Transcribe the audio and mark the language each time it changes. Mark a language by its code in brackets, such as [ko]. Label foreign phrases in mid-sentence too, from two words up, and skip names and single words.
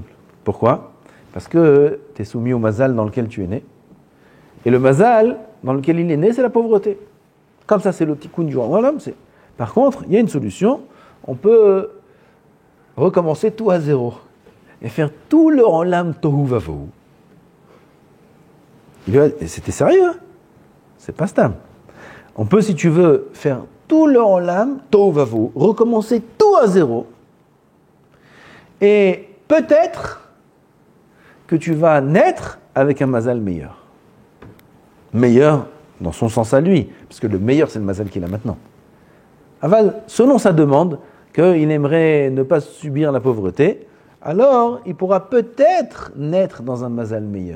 [fr] Pourquoi? Parce que tu es soumis au mazal dans lequel tu es né. Et le mazal dans lequel il est né, c'est la pauvreté. Comme ça, c'est le tikkun du roi. Voilà, par contre, il y a une solution. On peut recommencer tout à zéro et faire tout le [he] עולם תוהו ובוהו. [fr] C'était sérieux, hein? C'est pas stam. On peut, si tu veux, faire tout le [he] עולם תוהו ובוהו, [fr] recommencer tout à zéro. Et peut-être que tu vas naître avec un mazal meilleur. Meilleur dans son sens à lui, parce que le meilleur, c'est le mazal qu'il a maintenant. Aval, selon sa demande, qu'il aimerait ne pas subir la pauvreté, alors il pourra peut-être naître dans un mazal meilleur.